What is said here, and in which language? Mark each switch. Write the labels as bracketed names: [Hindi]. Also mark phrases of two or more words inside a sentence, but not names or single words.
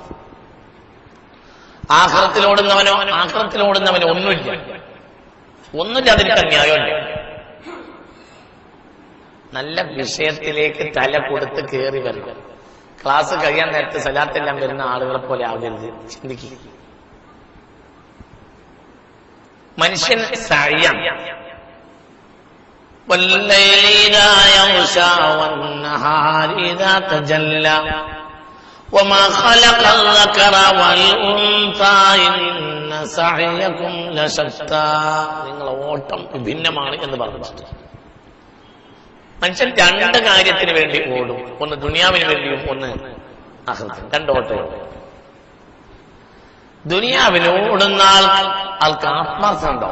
[Malayalam] ആഖിറത്തിലോടുന്നവനോ ഒന്നുമില്ല, അതിനൊക്കെ ന്യായമില്ല. നല്ല വിഷയത്തിലേക്ക് തല കൊടുത്ത് കയറി വരണം. ക്ലാസ് കഴിയാൻ നേരത്തെ സലാത്തെല്ലാം വരുന്ന ആളുകളെ പോലെ ആകരുത്. ചിന്തിക്കുക. മനുഷ്യൻ സഅയാണ്. [Arabic] والليل إذا يغشى والنهار إذا تجلى وما خلق الذكر والأنثى إن سعيكم لشتى. [Malayalam] നിങ്ങളുടെ ഓട്ടം വിഭിന്നമാണ് എന്ന് പറഞ്ഞിട്ട് മനുഷ്യൻ രണ്ട് കാര്യത്തിന് വേണ്ടി ഓടും. ഒന്ന് ദുനിയാവിന് വേണ്ടിയും ഒന്ന് ആഖിറത്തിന്. രണ്ട് ഓട്ടമുണ്ട്. ദുനിയാവിന് ഓടുന്ന ആൾക്ക് ആത്മാർത്ഥം ഉണ്ടാവും.